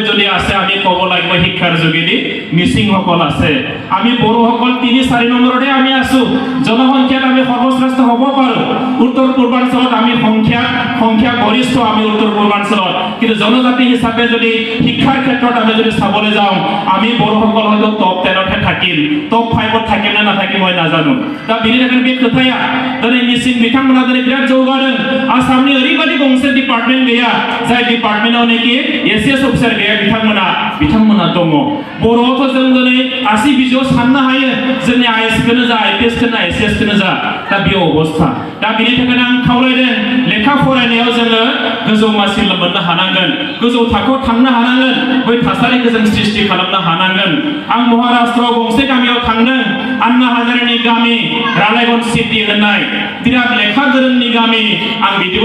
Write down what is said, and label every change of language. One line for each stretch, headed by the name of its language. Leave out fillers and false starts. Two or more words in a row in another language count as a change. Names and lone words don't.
Assamese: যদি আছে আমি ক'ব লাগিব শিক্ষাৰ যোগেদি মিচিংসকল আছে আমি বড়োসকল ৩-৪ নম্বৰতে আমি আছো জনসংখ্যাত আমি সৰ্বশ্ৰেষ্ঠ হ'ব পাৰো উত্তৰ পূৰ্বাঞ্চলত আমি সংখ্যা গৰিষ্ঠ আমি উত্তৰ পূৰ্বাঞ্চলত কিন্তু জনজাতি হিচাপে যদি শিক্ষাৰ ক্ষেত্ৰত আমি যদি চাবলৈ যাওঁ আমি বড়োসকল হয়তো টপ 10 থাকিম টপ 5 থাকিম না নাথাকিম মই নাজানো
Bodo: दा बिनि थाखाय बे खोथाया दिनै मिसिं बिथांमोना दिनै बिराद जौगादों आसामनि ओरैबायदि गंसे डिपार्टमेन्ट गैया जाय डिपार्टमेन्टआव नाखि एसएस अफिसार गैया बिथांमोना दङ बर'आवथ' जों दिनै आसि बिजौआव साननो हायो जोंनि आइएसखौनो जा आइपिएसखौनो एसएसखौनो जा दा बे अबस्था दा बिनि थाखायनो आं खावलायदों लेखा फरायनायाव जोङो गोजौ मासि मोननो हानांगोन गोजौ थाखोआव थांनो हानांगोन बै थासारिखौ जों सृष्टि खालामनो हानांगोन आं महाराष्ट्रआव गंसे गामियाव थांदों आन्ना हाजारेनि गामि रालायगन सिटी होननाय बिराद लेखा गोरोंनि गामि आं बिदिबो